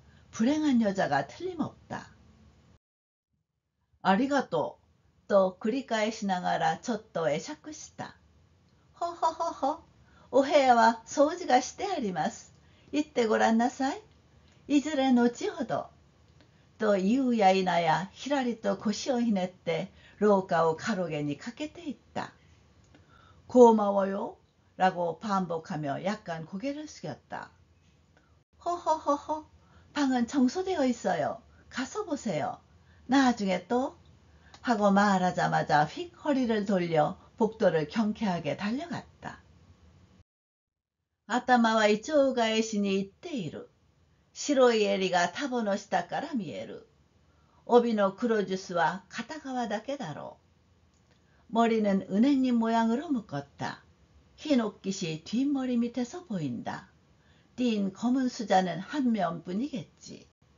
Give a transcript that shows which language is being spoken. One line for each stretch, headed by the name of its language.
Korean: 불행한 여자가 틀림없다.
Japanese: ありがとうと繰り返しながらちょっと会釈した。ほほほほ、お部屋は掃除がしてあります。行ってごらんなさい。いずれ後ほど。と言うや否やひらりと腰をひねって廊下を가로げに駆けていった。
Korean: 고마워요 라고 반복하며 약간 고개를 숙였다. 허허허허, 방은 청소되어 있어요. 가서 보세요. 나중에 또 하고 말하자마자 휙 허리를 돌려 복도를 경쾌하게 달려갔다.
Japanese: 頭はイチョウ返しに行っている。白い襟がタボの下から見える。帯の黒ジュスは片側だけだろう。
Korean: 머리는 은행잎 모양으로 묶었다. 흰 옷깃이 뒷머리 밑에서 보인다. 띈 검은 수자는 한 면뿐이겠지.